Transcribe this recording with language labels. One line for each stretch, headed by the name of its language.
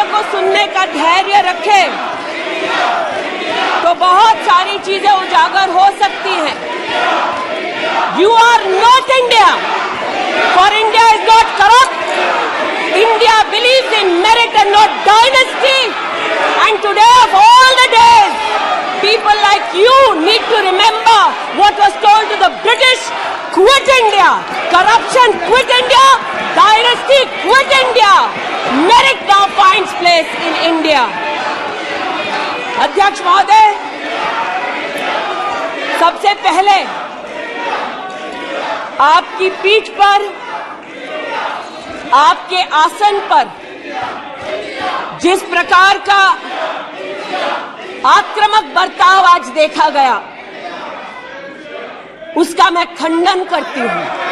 Hindi: सुनने का धैर्य रखे तो बहुत सारी चीजें उजागर हो सकती हैं।
English: You are not India, for India is not corrupt. India believes in merit and not dynasty. And today of all the days, people like you need to remember what was told to the British: quit India, corruption quit India, dynasty quit India, merit now finds place in India.
Hindi: अध्यक्ष महोदय, सबसे पहले आपकी पीठ पर, आपके आसन पर जिस प्रकार का आक्रामक बर्ताव आज देखा गया, उसका मैं खंडन करती हूं।